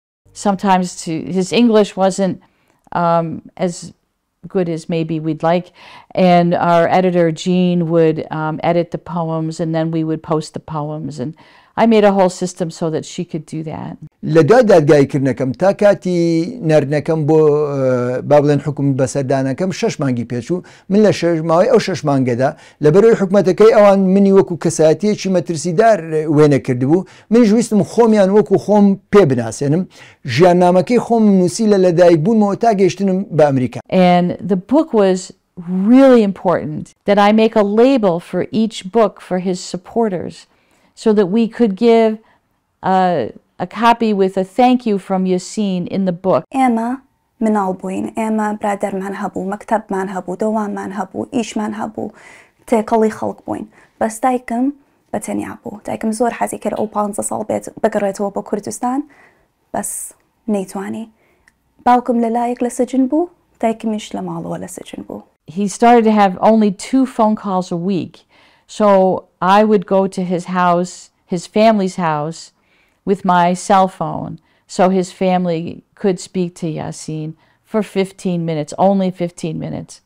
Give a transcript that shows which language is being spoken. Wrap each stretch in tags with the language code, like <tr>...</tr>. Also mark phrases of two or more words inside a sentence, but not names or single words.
<en>Sometimes his English wasn't as good as maybe we'd like, and our editor Jean would edit the poems, and then we would post the poems, and I made a whole system so that she could do that.</en> <ckb>لدوای دادگایکردنەکەم تا کاتی نەردنەکەم بۆ با بڵێن حکوم بەسەردانەکەم 6 مانگی پێچوو. من لە ماوەی ئەو 6 مانگەدا لەبەرەوەی حکومەتەکەی ئەوان منی وەکو کەسایەتیەکی مەترسیدار وێنە کردبوو، منیش ویستم خۆمیان وەکو خۆم پێ بناسێنم، ژیاننامەکەی خۆم نووسی لە لەدایکبوونمەوە تا گەیشتنم بە ئەمریکا.</ckb> <en>And the book was really important that I make a label for each book for his supporters, so that we could give a copy with a thank you from Yasin in the book.</en> <ckb>ئێمە مناڵ بووین، ئێمە برادەرمان هەبوو، مەکتەبمان هەبوو، دەواممان هەبوو، ئیشمان هەبوو، تێکەڵی خەڵک بووین. بەس دایکم بەتەنیا بوو. دایکم زۆر حەزی کرد ئەو 15 ساڵ بێت بگەڕێتەوە بۆ کوردستان، بەس نەیتوانی. باوکم لەلایەک لە سجن بوو، دایکمیش لە ماڵەوە لە سجن بوو.</ckb> <en>He started to have only 2 phone calls a week. So I would go to his house, his family's house, with my cell phone, so his family could speak to Yasin for 15 minutes, only 15 minutes.</en>